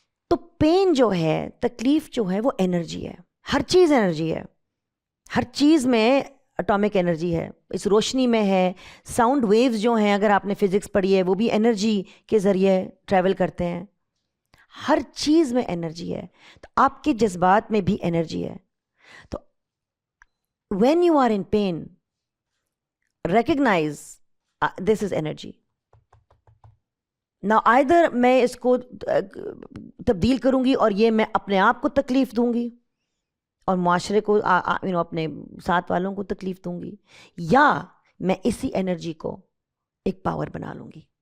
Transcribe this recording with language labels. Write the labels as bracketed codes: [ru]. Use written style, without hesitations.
[ur] تو پین جو ہے, تکلیف جو ہے, وہ انرجی ہے. ہر چیز انرجی ہے, ہر چیز میں اٹامک انرجی ہے, اس روشنی میں ہے. ساؤنڈ ویوز جو ہیں, اگر آپ نے فزکس پڑھی ہے, وہ بھی انرجی کے ذریعے ٹریول کرتے ہیں. ہر چیز میں انرجی ہے, تو آپ کے جذبات میں بھی انرجی ہے. [en] تو when you are in pain, recognize this is energy. Now either [ur] میں اس کو تبدیل کروں گی اور یہ میں اپنے آپ کو تکلیف دوں گی اور معاشرے کو اپنے ساتھ والوں کو تکلیف دوں گی, یا میں اسی انرجی کو ایک پاور بنا لوں گی.